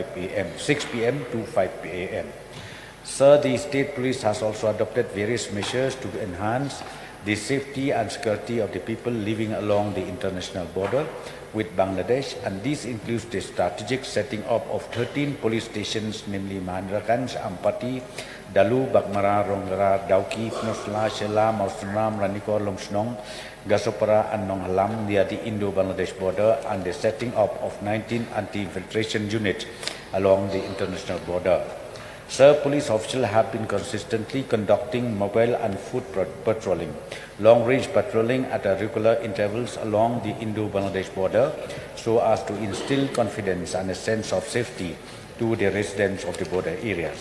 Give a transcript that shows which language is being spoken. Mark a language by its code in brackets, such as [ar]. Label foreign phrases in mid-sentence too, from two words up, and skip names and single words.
[en] to 5 p.m. Sir, the State Police has also adopted various measures to enhance the safety and security of the people living along the international border with Bangladesh, and this includes the strategic setting up of 13 police stations, namely Mahendraganj, Ampati, Dalu, Bakmara, Ronggara, Dauki, Pnosla, Shela, Mausranam, Ranikor, Lumshnong, Gasopara and Nonghalam near the Indo-Bangladesh border, and the setting up of 19 anti-infiltration units along the international border. Sir, police officials have been consistently conducting mobile and foot patrolling, long-range patrolling at regular intervals along the Indo-Bangladesh border so as to instill confidence and a sense of safety to the residents of the border areas.